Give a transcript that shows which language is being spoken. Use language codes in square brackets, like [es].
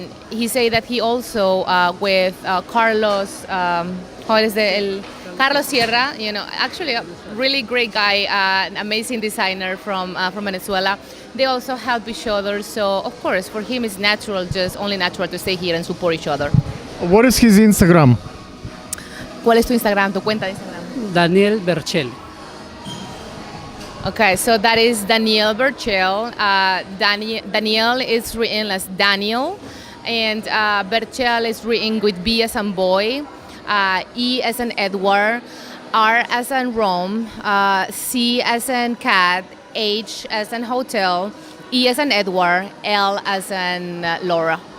[en] He said that he also with Carlos, Carlos Sierra, you know, actually a really great guy, an amazing designer from Venezuela. They also help each other, so of course for him it's natural, just only natural to stay here and support each other. What is his Instagram? [es] ¿Cuál es tu Instagram, tu cuenta de Instagram? Daniel Berchel. [en] Okay, so that is Daniel Berchel. Daniel is written as Daniel, and Berchel is written with B as in boy, E as in Edward, R as in Rome, C as in cat, H as in hotel, E as in Edward, L as in Laura.